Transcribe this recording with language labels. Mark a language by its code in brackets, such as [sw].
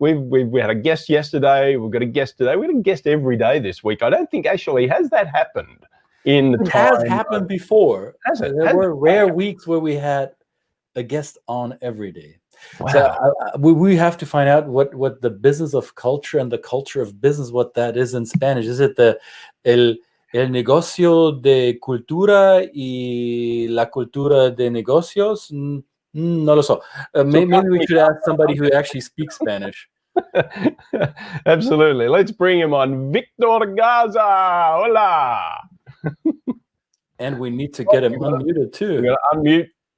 [en] We had a guest yesterday. We've got a guest today. We've got a guest every day this week. I don't think actually, has that happened? It has happened before. Has it? There were rare weeks where we had a guest on every day. Wow. So we have to find out what the business of culture and the culture of business, what that is in Spanish. [es] Is it el negocio de cultura y la cultura de negocios? No lo sé. [en] Maybe we should ask somebody who actually speaks Spanish. Absolutely. Let's bring him on. Victor Garza. Hola. And we need to get him unmuted too. We're gonna unmute.